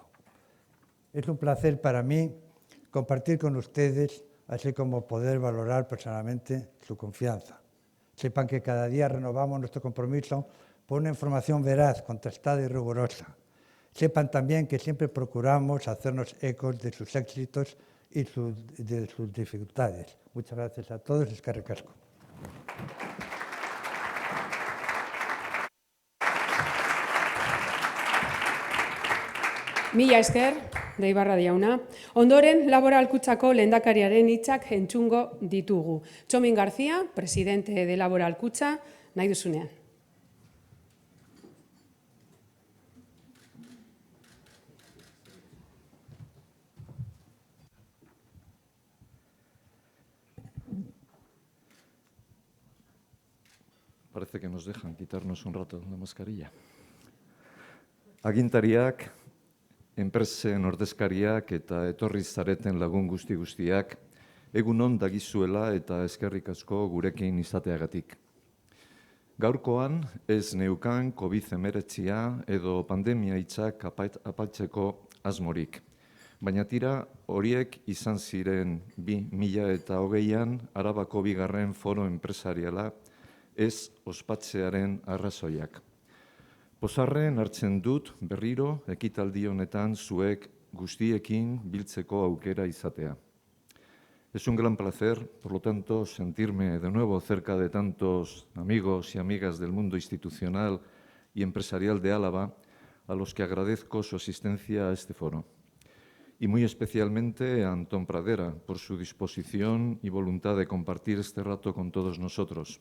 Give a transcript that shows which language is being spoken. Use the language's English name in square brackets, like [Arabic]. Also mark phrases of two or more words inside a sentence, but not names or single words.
[Spanish] Es un placer para mí compartir con ustedes, así como poder valorar personalmente su confianza. Sepan que cada día renovamos nuestro compromiso por una información veraz, contrastada y rigurosa. Sepan también que siempre procuramos hacernos ecos de sus éxitos y de sus dificultades. Muchas gracias a todos. [Basque] Eskerrik asko. Mila esker, Deibarra jauna. Ondoren, Laboralkutzako lehendakariaren hitzak entzungo ditugu. Txomin García, [Spanish] presidente de [Basque] Laboralkutza, nahi duzunean. [Spanish] Parece que nos dejan quitarnos un rato la mascarilla. [Basque] Agintariak, enpresen ordezkariak eta etorri zareten lagun guztiak, egun on dagizuela eta eskerrik asko gurekin izateagatik. Gaurkoan ez neukan COVID-19 edo pandemia hitzak apaltzeko asmorik. Baina tira horiek izan ziren 2020an Arabako bigarren foro enpresariala ez ospatzearen arrazoiak. Pozarren hartzen dut berriro ekitaldi honetan zuek guztiekin biltzeko aukera izatea. [Spanish] Es un gran placer, por lo tanto, sentirme de nuevo cerca de tantos amigos y amigas del mundo institucional y empresarial de Álava, a los que agradezco su asistencia a este foro. Y muy especialmente a Antón Pradera por su disposición y voluntad de compartir este rato con todos nosotros.